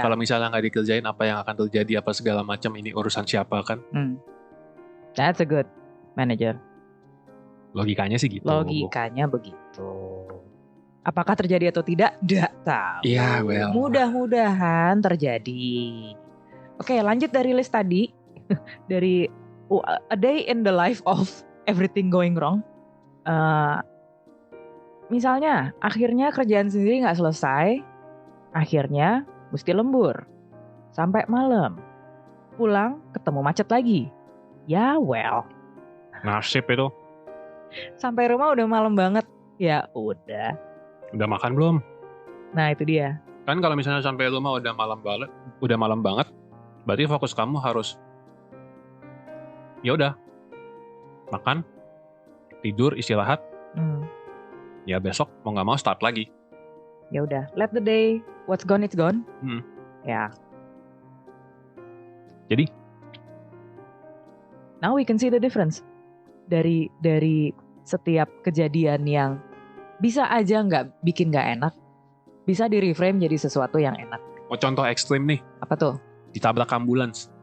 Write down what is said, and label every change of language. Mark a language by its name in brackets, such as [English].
[Indonesian] Kalau misalnya nggak dikerjain apa yang akan terjadi apa segala macam, ini urusan siapa kan? [English] That's a good manager. [Indonesian] Logikanya sih gitu. Logikanya begitu. Apakah terjadi atau tidak? Nggak tahu. Iya, well. Mudah-mudahan terjadi. Oke, lanjut dari list tadi. [English] Dari a day in the life of everything going wrong. [Indonesian] Misalnya, akhirnya kerjaan sendiri nggak selesai. Akhirnya mesti lembur. Sampai malam. Pulang ketemu macet lagi. Ya well. Nasib itu. Sampai rumah udah malam banget. Ya udah. Udah makan belum? Nah itu dia. Kan kalau misalnya sampai rumah udah malam banget, berarti fokus kamu harus ya udah makan, tidur, istirahat. Ya besok mau nggak mau start lagi. Ya udah, [English] let the day what's gone it's gone. [Indonesian] Ya. Jadi [English] now we can see the difference [Indonesian] dari setiap kejadian yang bisa aja bikin nggak enak, bisa di reframe jadi sesuatu yang enak. Mau contoh ekstrim nih. Apa tuh? Ditabrak ambulans.